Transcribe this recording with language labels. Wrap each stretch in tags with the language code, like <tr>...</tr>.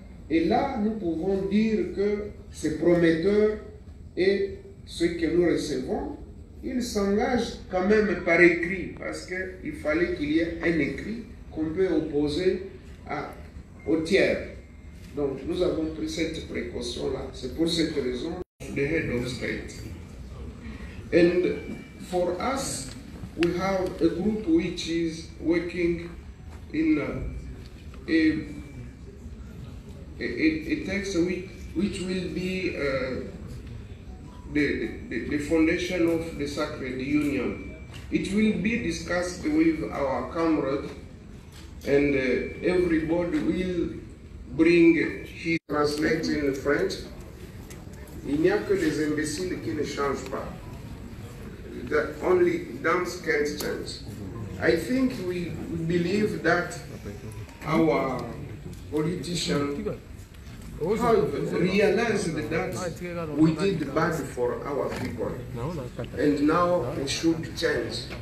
<fr>Et là, nous pouvons dire que c'est prometteur et ce que nous recevons, il s'engage quand même par écrit, parce qu'il fallait qu'il y ait un écrit qu'on peut opposer au tiers. Donc nous avons pris cette précaution-là. C'est pour cette raison the head of state.</fr> <en>And for us, we have a group which is working in a text which will be the foundation of the Sacred Union. It will be discussed with our comrade, and everybody will bring his translate in French.</en> <fr>Il n'y a que les imbéciles qui ne changent pas.</fr> <en>Only dumps can't change. I think we believe that our politicians have realized that we did bad for our people, and now we should change.</en>